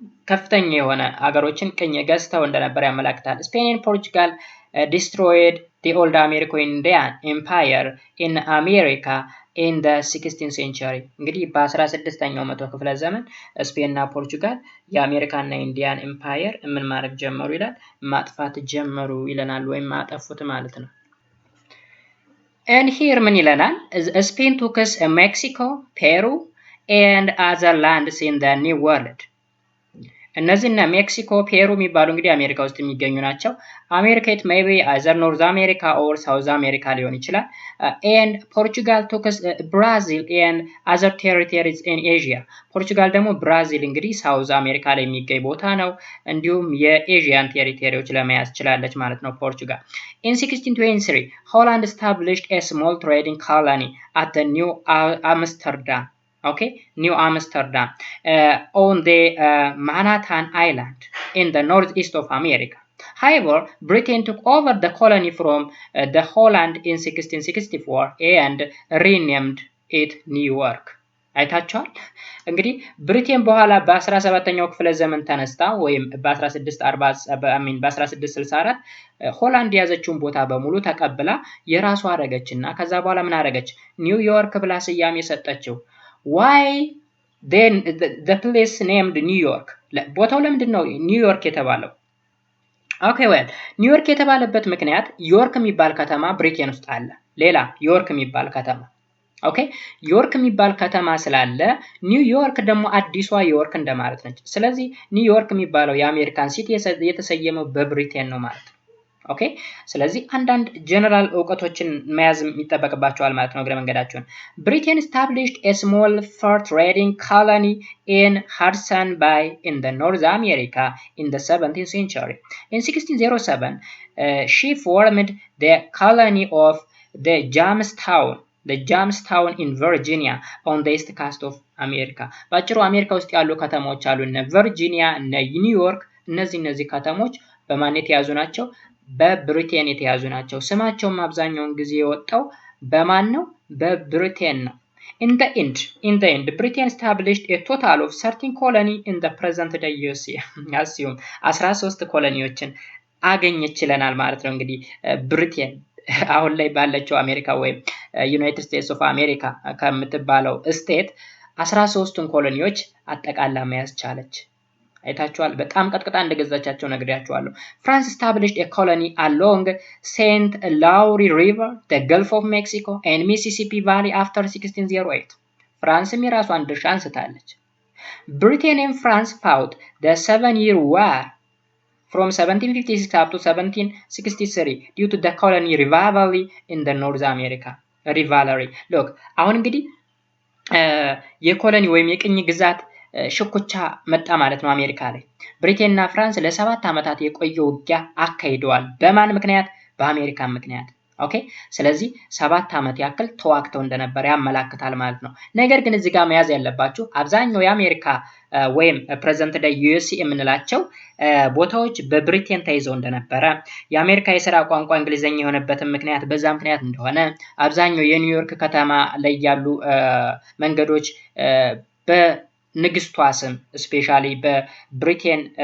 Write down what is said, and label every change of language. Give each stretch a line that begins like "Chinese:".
Amharic: ከፍተኛ የሆነ አገሮችን ቅኝ ገዝተው እንደነበር ያመለክታል። ስፔን
English: and Portugal destroyed the old American empire in America in the 16th century።
Amharic: እንግዲህ በ16ኛው መቶ ክፍለ ዘመን ስፔን እና ፖርቹጋል የአሜሪካና ኢንዲያን ኤምፓየር ምን ማድረግ ጀመሩ ይላል? ማጥፋት ጀመሩ ይለናል፣ ወይም ማጠፉት ማለት ነው።
English: and here
Amharic: ምን ይለናል?
English: Spain took Mexico, Peru and other lands in the New World።
Amharic: እነዚህና ሜክሲኮ ፔሩ የሚባሉ እንግዲህ አሜሪካ ውስጥ የሚገኙ ናቸው።
English: አሜሪካ it may be either North America or South America
Amharic: ሊሆን ይችላል።
English: and Portugal took Brazil and other territories in Asia።
Amharic: ፖርቹጋል ደግሞ ብራዚል እንግዲህ ሳውዝ አሜሪካ ላይ የሚገኝ ቦታ ነው። እንዲሁም የኤዥያን ቴሪቶሪዎች ለመያዝ ችላለች ማለት ነው ፖርቹጋል።
English: in 1623 Holland established a small trading colony at the New Amsterdam. Okay, New Amsterdam on the Manhattan Island in the northeast of America. However, Britain took over the colony from the Holland in 1664 and renamed it New York.
Amharic: አይታችኋል እንግዲህ ብሪቴን በኋላ በ17ኛው ክፍለ ዘመን ተነስታ ወይም በ1664 ሆላንድ ያዘችውን ቦታ በሙሉ ተቀብላ የራሷ አረገችና ከዛ በኋላ ምን አረገች? ኒውዮርክ ብላ ስያሜ ሰጠችው።
English: why then the place named New York?
Amharic: ቦታው ለምንድን ነው ኒውዮርክ የተባለው? ኦኬ ዌል ኒውዮርክ የተባለበት ምክንያት ዮርክ የሚባል ከተማ ብሪቴን ውስጥ አለ። ሌላ ዮርክ የሚባል ከተማ ኦኬ ዮርክ የሚባል ከተማ ስላለ ኒውዮርክ ደግሞ አዲሷ ዮርክ እንደማለት ነች። ስለዚህ ኒውዮርክ የሚባለው የአሜሪካን ሲቲ የተሰየመው በብሪቴን ነው ማለት ነው። ኦኬ ስለዚህ አንዳንድ ጀነራል እውቀቶችን መያዝ የሚጠበቅባቸዋል ማለት ነው እግረ መንገዳቸውን።
English: Britain established a small fur trading colony in Hudson Bay in the North America in the 17th century. In 1607 she formed the colony of the Jamestown in Virginia on the east coast of America.
Amharic: ባጭሩ አሜሪካ ውስጥ ያሉ ከተሞች አሉ እነ ቨርጂኒያ እነ ኒውዮርክ። እነዚህ ከተሞች በማን የተያዙ ናቸው? በብሪቴን የተያዙ ናቸው። ስማቸውም አብዛኛውን ጊዜ የወጣው በማን ነው? በብሪቴን ነው።
English: in the end Britain established a total of 13 colony in the present day USA.
Amharic: አስዩም 13 ኮሎኒዎችን አገኘች ይለናል ማለት ነው። እንግዲህ ብሪቴን አሁን ላይ ባለችው አሜሪካ ወይም ዩናይትድ ስቴትስ ኦፍ አሜሪካ ከምትባለው ስቴት 13ቱን ኮሎኒዎች አጠቃላ መያዝ ቻለች። አይታችኋል። በጣም ቀጥቅጣ እንደገዛቻቸው ነግሬያችኋለሁ።
English: France established a colony along St. Lawrence River, the Gulf of Mexico and Mississippi Valley after 1608.
Amharic: ፍራንስም የራሷን ድርሻ አንስታለች።
English: Britain and France fought the 7-year war from 1756 up to 1763 due to the colony rivalry in the North America.
Amharic: Look, አሁን እንግዲህ የኮሎኒ ወይም የቅኝ ግዛት ሽኩቻ መጣ ማለት ነው አሜሪካ ላይ። ብሪቴን እና ፍራንስ ለ7 ዓመታት የቆየ ውጊያ አካሂደዋል። በማን ምክንያት? በአሜሪካ ምክንያት። ኦኬ ስለዚህ 7 ዓመት ያክል ተዋግተው እንደነበር ያመለክታል ማለት ነው። ነገር ግን እዚህ ጋር መያዝ ያለባችሁ አብዛኛው የአሜሪካ ወይም ፕሬዘንት ዴይ ዩኤስኤ የምንላቸው ቦታዎች በብሪቴን ተይዘው እንደነበረ፣ የአሜሪካ የሥራ ቋንቋ እንግሊዘኛ የሆነበትን ምክንያት በዛ ምክንያት እንደሆነ፣ አብዛኛው የኒውዮርክ ከተማ ላይ ያሉ መንገዶች በንግስቷ ስም ስፔሻሊ በብሪቴን